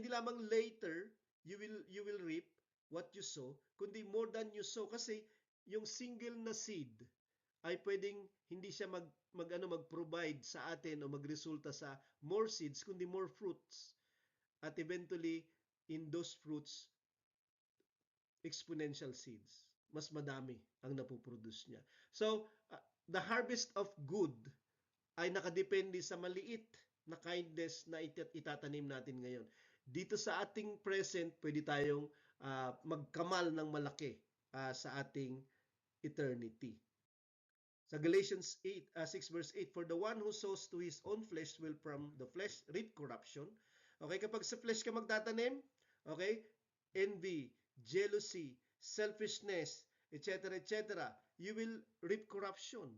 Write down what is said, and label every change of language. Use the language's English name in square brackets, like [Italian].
[Filipino] Hindi lamang [English] later you will reap what you sow, [Filipino] kundi [English] more than you sow. [Filipino] Kasi yung single na seed ay pwedeng hindi siya mag-provide sa atin o magresulta sa [English] more seeds, [Filipino] kundi [English] more fruits. At eventually, in those fruits, exponential seeds. [Filipino] Mas madami ang napoproduce niya. [English] So, the harvest of good [Filipino] ay nakadepende sa maliit na kindness na itatanim natin ngayon. Dito sa ating present, pwede tayong magkamal ng malaki sa ating eternity. [English] Sa Galatians 6 verse 8, for the one who sows to his own flesh will from the flesh reap corruption. Okay, [Filipino] kapag sa [English] flesh [Filipino] ka magtatanim, [English] okay, envy, jealousy, selfishness, etc., etc., you will reap corruption.